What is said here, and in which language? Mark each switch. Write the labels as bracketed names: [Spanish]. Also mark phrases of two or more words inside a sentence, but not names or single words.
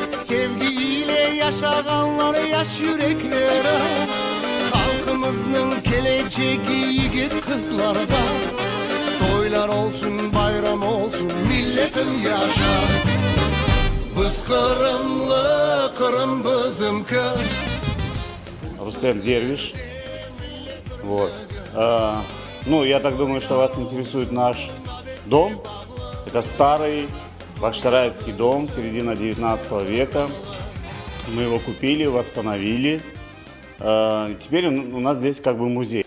[Crimean Tatar] Sevgiyle yaşaganlar yaş yüreklere, halkımızın geleceği yiğit kızlarda. Toylar olsun, bayram olsun, milletim yaşa. Biz Kırımlı, Kırım bizimki. [Russian] Рустем Дервиш. Вот. Ну, я так думаю, что вас интересует наш дом. Это старый бахчисарайский дом, середина 19 века. Мы его купили, восстановили. Теперь у нас здесь как бы музей.